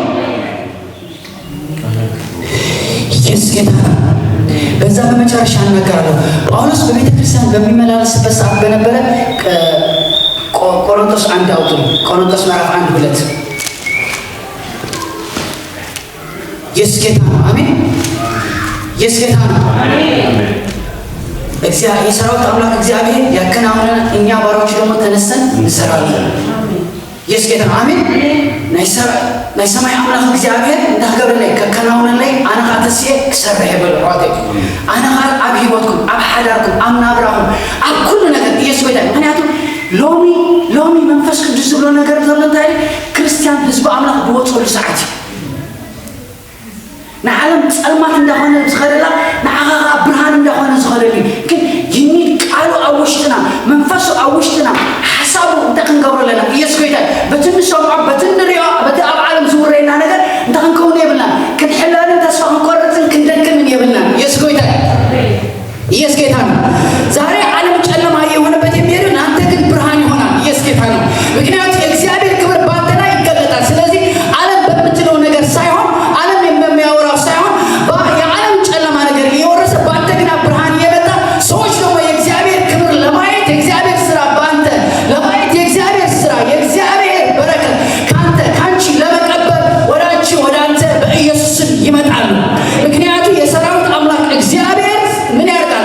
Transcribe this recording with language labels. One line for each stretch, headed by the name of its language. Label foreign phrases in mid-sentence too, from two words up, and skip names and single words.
Amharic: ኢየሱስ ጌታ ነው። በዛ በመጨረሻ እናገራለሁ። ጳውሎስ በቤተ ክርስቲያን በሚመላለስበት ሰዓት በነበረ ቆሮንቶስ 1 አውጡ ቆሮንቶስ ምዕራፍ 1-2 ኢየሱስ ጌታ ነው። አሜን። ኢየሱስ ጌታ ነው። የሰራዊት አምላክ እግዚአብሔር ያከናውነን፣ እኛ ባሪያዎች ደግሞ ተነስተን እንሰራለን። ኢየሱስ ጌታ ነው። አሜን።
Tigrinya: ናይ ሰማይ አምላክ እግዚአብሔር እንዳገበረ ላይ ከከናውነን ላይ ኣነኻ ተስየ ክሰርሕ ይብል ሮቴ ኣነኻ ኣብ ሂወትኩም ኣብ ሓዳርኩም ኣብ ናብራኩም ኣብ ኩሉ ነገር ኢየሱስ ጌታ ምክንያቱም ሎሚ መንፈስ ቅዱስ ዝብሎ ነገር ዘሎ እንታይ ክርስቲያን ህዝቢ ኣምላክ ብወፅሉ ሰዓት እዩ ንዓለም ፀልማት እንዳኾነ ዝኸደላ ንዓኻ ብርሃን እንዳኾነ ዝኸደል ግን ይኒድ ቃሉ ኣብ ውሽጥና መንፈሱ ኣብ ውሽጥና ሓሳቡ እንታይ ክንገብሮ ኣለና ኢየሱስ ጌታ በቲ ንሰምዖ በቲ ንሪኦ በቲ ኣብ ዓለም ዝውረየና ነገር እንታይ ክንከውን የብልና ክንሕለልን ተስፋ ክንቆርፅን ክንደክምን የብልና ኢየሱስ ጌታ
Amharic: ኢየሱስ ጌታ ነው። ዛሬ ዓለም ጨለማ የሆነበት የሚሄዱ አንተ ግን ብርሃን ይሆናል። ኢየሱስ ጌታ ነው። ምክንያቱም የእግዚአብሔር ክብር በአንተ ላይ ይገለጣል። ስለዚህ ዓለም በምትለው ነገር ሳይሆን ዓለም የሚያወራው ሳይሆን የዓለም ጨለማ ነገር እየወረሰ በአንተ ግን ብርሃን እየመጣ ሰዎች ደግሞ የእግዚአብሔር ክብር ለማየት የእግዚአብሔር ስራ በአንተ ለማየት የእግዚአብሔር ስራ የእግዚአብሔር በረከት ከአንቺ ለመቀበል ወደ አንተ በኢየሱስ ስም ይመጣሉ። ምክንያቱም የሰራዊት አምላክ እግዚአብሔር ምን ያደርጋል?